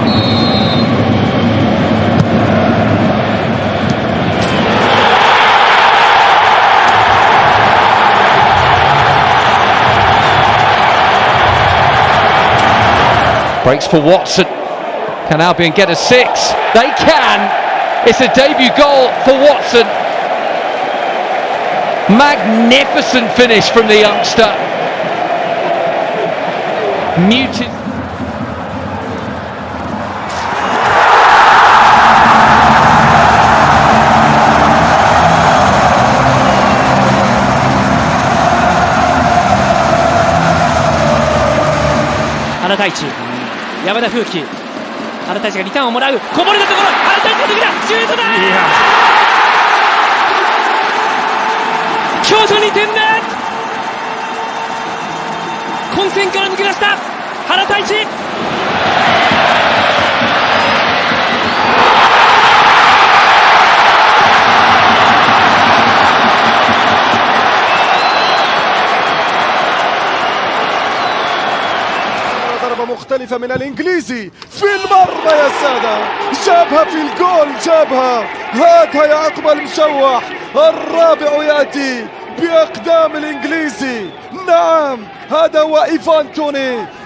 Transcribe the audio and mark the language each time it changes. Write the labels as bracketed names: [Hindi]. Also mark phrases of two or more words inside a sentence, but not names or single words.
[English] Breaks for Watson. Can Albion get a 6? They can. It's a debut goal for Watson. Magnificent finish from the youngster. Muted. [Japanese] 原太一、山田風紀、原太一がリターンをもらう、こぼれたところ、原太一の時だ、シュートだ、京都2点目、混戦から抜け出した原太一。 [Arabic] مختلفة من الإنجليزي في المرمى يا سادة، جابها في الجول، جابها، هاتها يا عقب المشوح، الرابع يأتي بأقدام الإنجليزي، نعم هذا هو إيفان توني.